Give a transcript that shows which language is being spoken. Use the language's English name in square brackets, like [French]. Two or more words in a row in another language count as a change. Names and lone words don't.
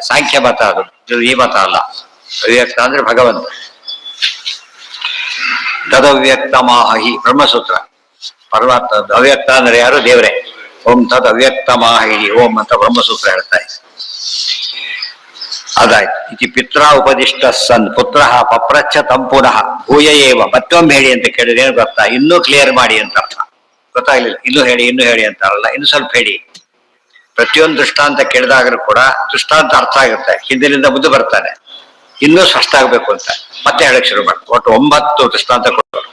[Kannada] ಸಾಂಖ್ಯ ಮತ ಅದು, ಈ ಮತ ಅಲ್ಲ. ಅವ್ಯಕ್ತ ಅಂದ್ರೆ ಭಗವಂತ. [Sanskrit] ತದವ್ಯಕ್ತ ಮಾಹಿ ಬ್ರಹ್ಮಸೂತ್ರ. [Kannada] ಪರಮಾತ್ಮ ಅವ್ಯಕ್ತ ಅಂದ್ರೆ ಯಾರು? ದೇವರೇ. [Sanskrit] ಓಂ ತದ್ ಅವ್ಯಕ್ತ ಮಾಹಿ ಓಂ [Kannada] ಅಂತ ಬ್ರಹ್ಮಸೂತ್ರ ಹೇಳ್ತಾರೆ. ಅದಾಯ್ತು. [Sanskrit] ಇತಿ ಪಿತ್ರ ಉಪದಿಷ್ಟ ಸನ್ ಪುತ್ರ ಪಪ್ರಚ್ಛ ತಂ ಪುನಃ ಭೂಯ ಏವ. [Kannada] ಮತ್ತೊಮ್ಮೆ ಹೇಳಿ ಅಂತ ಕೇಳಿದ್ರೆ ಏನು ಗೊತ್ತಾ? ಇನ್ನೂ ಕ್ಲಿಯರ್ ಮಾಡಿ ಅಂತ ಅರ್ಥ. ಗೊತ್ತಾಗ್ಲಿಲ್ಲ, ಇನ್ನೂ ಹೇಳಿ ಅಂತ ಅಲ್ಲ, ಇನ್ನು ಸ್ವಲ್ಪ ಹೇಳಿ. ಪ್ರತಿಯೊಂದು ದೃಷ್ಟಾಂತ ಕೇಳಿದಾಗಲೂ ಕೂಡ ದೃಷ್ಟಾಂತ ಅರ್ಥ ಆಗುತ್ತೆ, ಹಿಂದಿನಿಂದ ಮುಂದೆ ಬರ್ತಾನೆ. ಇನ್ನೂ ಸ್ಪಷ್ಟ ಆಗ್ಬೇಕು ಅಂತ ಮತ್ತೆ ಹೇಳಕ್ ಶುರು ಮಾಡಿ. ಒಟ್ಟು 9 ದೃಷ್ಟಾಂತ ಕೊಟ್ಟರು.